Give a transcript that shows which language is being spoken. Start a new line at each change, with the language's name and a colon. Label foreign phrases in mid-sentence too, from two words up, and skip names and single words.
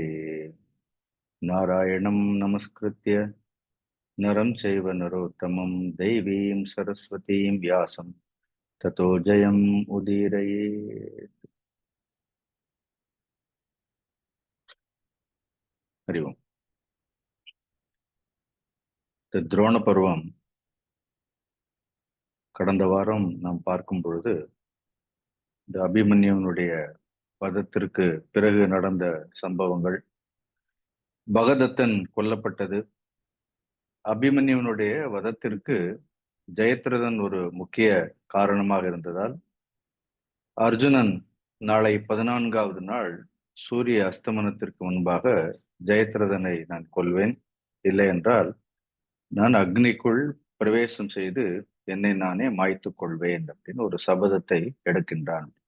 Sanskrit: नारायणं नमस्कृत्य नरं चैव नरोत्तमं देवीं सरस्वतीं व्यासं ततो जयम् उदीरयेत्. हरि ओम्.
Tamil: இந்த துரோண பருவம் கடந்த வாரம் நாம் பார்க்கும் பொழுது இந்த அபிமன்யுனுடைய வதத்திற்கு பிறகு நடந்த சம்பவங்கள், பகதத்தன் கொல்லப்பட்டது, அபிமன்யுனுடைய வதத்திற்கு ஜெயத்ரதன் ஒரு முக்கிய காரணமாக இருந்ததால் அர்ஜுனன் நாளை 14வது நாள் சூரிய அஸ்தமனத்திற்கு முன்பாக ஜெயத்ரதனை நான் கொல்வேன், இல்லை என்றால் நான் அக்னிக்குள் பிரவேசம் செய்து என்னை நானே மாய்த்துக் கொள்வேன் அப்படின்னு ஒரு சபதத்தை எடுக்கின்றான்.